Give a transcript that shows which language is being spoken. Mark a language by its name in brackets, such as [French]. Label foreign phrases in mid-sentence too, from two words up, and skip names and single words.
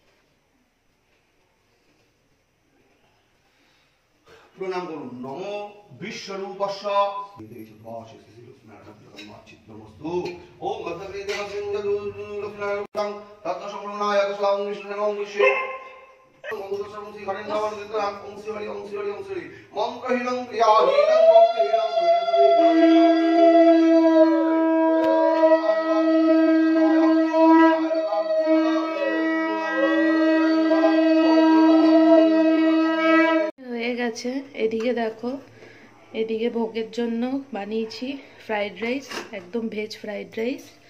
[Bangla] প্রণাম করুন [Sanskrit] नमो विश्वरूपस्य ओम लक्ष्मीनारायण तत्संप्रणाय स्वाम विष्णु विश्व मंत्रहीनं क्रियाहीनं [Bangla] হয়ে গেছে। এদিকে দেখো, এদিকে ভোগের জন্য বানিয়েছি [English] fried rice, [Bangla] একদম [English] veg fried rice.